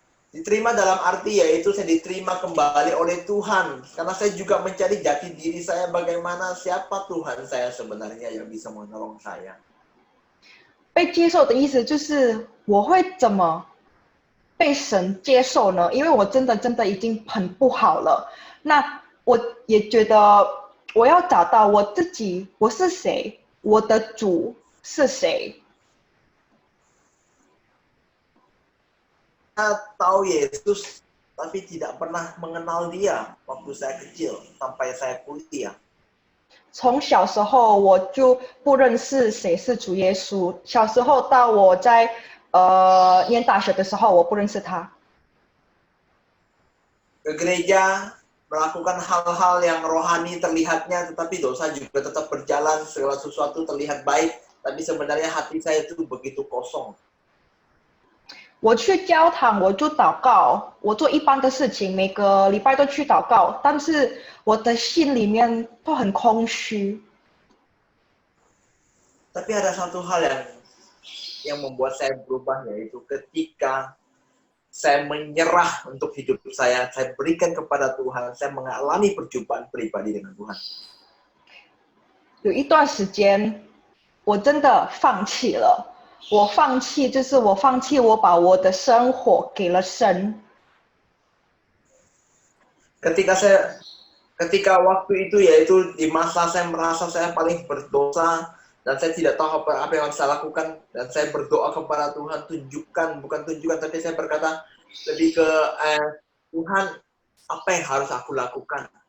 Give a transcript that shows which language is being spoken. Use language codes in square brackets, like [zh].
[id] Diterima dalam arti yaitu saya diterima kembali oleh Tuhan. Karena saya juga mencari jati diri saya bagaimana siapa Tuhan saya sebenarnya yang bisa menolong saya. [zh] 被接受的意思就是我会怎么被神接受呢？因为我真的已经很不好了。那我也觉得我要找到我自己，我是谁，我的主是谁。 [id] Saya tahu Yesus, tapi tidak pernah mengenal dia waktu saya kecil sampai saya kuliah. [zh] 从小时候我就不认识谁是主耶稣，小时候到我在念大学的时候，我不认识他。 [id] Ke gereja, melakukan hal-hal yang rohani terlihatnya, tetapi dosa juga tetap berjalan, segala sesuatu terlihat baik, tapi sebenarnya hati saya itu begitu kosong. [zh] 我去教堂，我就祷告，我做一般的事情，每个礼拜都去祷告，但是我的心里面都很空虚。 [id] Tapi ada satu hal yang membuat saya berubah, yaitu ketika saya menyerah untuk hidup saya berikan kepada Tuhan, saya mengalami perjumpaan pribadi dengan Tuhan. [zh] 有一段时间，我真的放弃了。我放弃，就是我放弃，我把我的生活给了神。 [id] Ketika waktu itu, yaitu di masa saya merasa saya paling berdosa dan saya tidak tahu apa yang harus saya lakukan, dan saya berdoa kepada Tuhan, bukan tunjukkan, tapi saya berkata lebih ke Tuhan, apa yang harus aku lakukan?